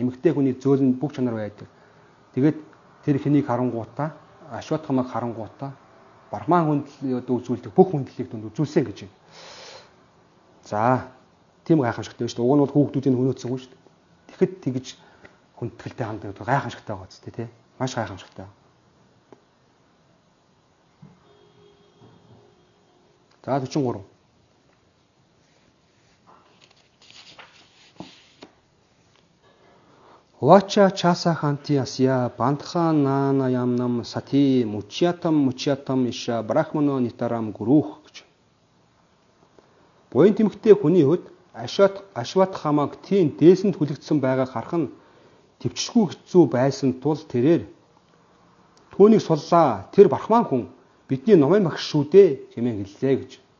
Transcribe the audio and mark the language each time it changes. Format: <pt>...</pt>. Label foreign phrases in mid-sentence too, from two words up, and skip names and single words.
<mn>Эмэгтэй хүний зөөлөн бүх чанар байдаг. Тэгээд тэр хэнийг харангуутаа, Ашватхамаг харангуутаа Брахман хүндлэлд үзүүлдэг бүх хүндлэлийг түнд үзүүлсэн гэж байна. За, тийм гайхамшигтай байна шүү дээ. Уг нь бол хүүхдүүдийн хөнөөцсөн хүн шүү дээ. Тэгэхэд тэгж хүндэтгэлтэй ханддаг гайхамшигтай байгаа зү тий. Маш гайхамшигтай. За 43.</mn> <sa>उवाच चासहन्त्यस्य बन्धनानयनं सती मुच्यतां एष ब्राह्मणो नितरां गुरुः гэж.</sa> <mn>Буян тэмхтэй хүний хувьд Ашватхамаг тийм дээсэнд хүлэгдсэн байгааг харах нь төвчшгүй хэцүү байсан тул тэрээр түүнийг суллаа. Тэр Брахман хүн бидний номын багш шүү дээ хэмээн хэллээ гэж.</mn>